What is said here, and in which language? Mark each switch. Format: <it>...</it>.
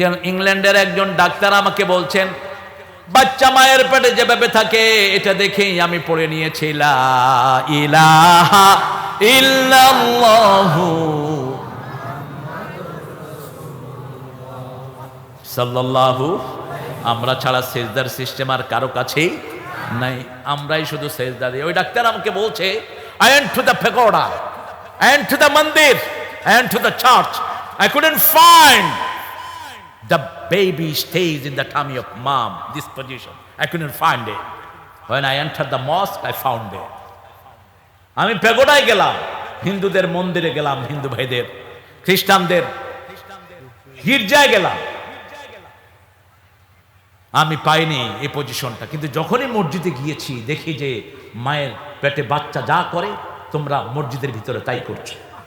<bn>ইংল্যান্ডের একজন ডাক্তার আমাকে বলছেন, বাচ্চা মায়ের পেটে যেভাবে থাকে, এটা দেখেই আমি পড়ে নিয়েছি</bn> <ar>লা ইলাহা ইল্লাল্লাহু সাল্লাল্লাহু।</ar> <bn>আমরা ছাড়া সেজদার সিস্টেম আর কারো কাছেই নাই, আমরাই শুধু সেজদা দিই। ওই ডাক্তার আমাকে বলছে,</bn> <en>I went to the pagoda, I went to the mandir, I went to the church, I couldn't find the baby stays in the tummy of mom, this position, I couldn't find it. When I entered the mosque, I found it.</en> <bn>আমি পেগোডায় গেলাম, হিন্দুদের মন্দিরে গেলাম, হিন্দু ভাইদের, খ্রিস্টানদের গির্জায় গেলাম, আমি পাইনি এই পজিশনটা। কিন্তু যখনই মসজিদে গিয়েছি, দেখি যে মায়ের পেটে বাচ্চা যা করে, তোমরা মসজিদের ভিতরে তাই করছো।</bn>